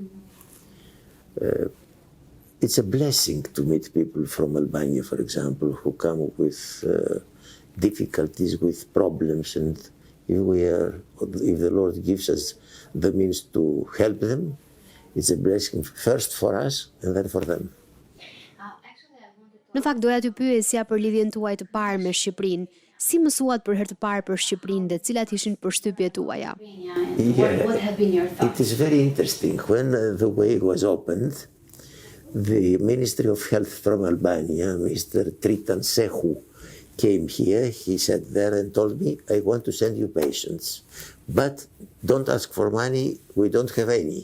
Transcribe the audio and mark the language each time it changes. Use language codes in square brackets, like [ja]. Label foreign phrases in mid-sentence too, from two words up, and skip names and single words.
[en] It's a blessing to meet people from Albania, for example, who come with difficulties, with problems, and if the Lord gives us the means to help them, it's a blessing first for us and then for them. [sq] Në fakt doja t'ju pyesja për lidhjen tuaj të parë me Shqipërinë. Si mësuat për herë të parë për Shqipërinë dhe cilat ishin përshtypjet tuaja? [en] What have been your thoughts? It is very interesting. When the way was opened, the Ministry of Health from Albania, Mr. Tritan Sehu, came here. He sat there and told me, I want to send you patients, but don't ask for money, we don't have any.